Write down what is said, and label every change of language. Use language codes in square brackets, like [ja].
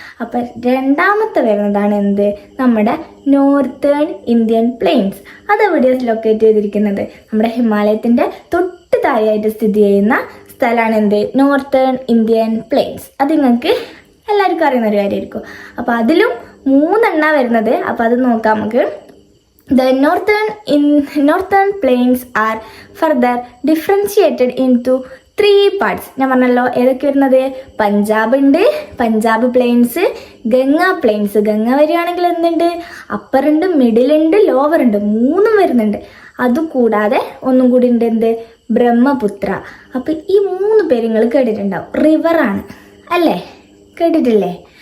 [ml] അപ്പം രണ്ടാമത്തെ വരുന്നതാണ് എന്ത്? നമ്മുടെ നോർത്തേൺ ഇന്ത്യൻ പ്ലെയിൻസ്. അതെവിടെയാണ് ലൊക്കേറ്റ് ചെയ്തിരിക്കുന്നത്? നമ്മുടെ ഹിമാലയത്തിൻ്റെ തൊട്ട് താഴെയായിട്ട് സ്ഥിതി ചെയ്യുന്ന സ്ഥലമാണ് എന്ത്? Northern Indian planes. അത് നിങ്ങൾക്ക് എല്ലാവർക്കും അറിയുന്ന ഒരു കാര്യമായിരിക്കും. അപ്പോൾ അതിലും 3 എണ്ണ വരുന്നത്. അപ്പോൾ അത് നോക്കാം നമുക്ക്. [en] The northern plains are further differentiated into 3 parts. [ml] ഞാൻ പറഞ്ഞല്ലോ ഏതൊക്കെ വരുന്നത്? പഞ്ചാബ് ഉണ്ട്, പഞ്ചാബ് പ്ലെയിൻസ്, ഗംഗ പ്ലെയിൻസ്. ഗംഗ വരികയാണെങ്കിൽ എന്തുണ്ട്? അപ്പർ ഉണ്ട്, മിഡിൽ ഉണ്ട്, ലോവർ ഉണ്ട്, 3 വരുന്നുണ്ട്. അതുകൂടാതെ ഒന്നും കൂടി ഉണ്ട്, എന്ത്? ബ്രഹ്മപുത്ര. അപ്പം ഈ 3 പേര് നിങ്ങൾ കേട്ടിട്ടുണ്ടാവും. റിവറാണ് അല്ലേ? കേട്ടിട്ടില്ലേ?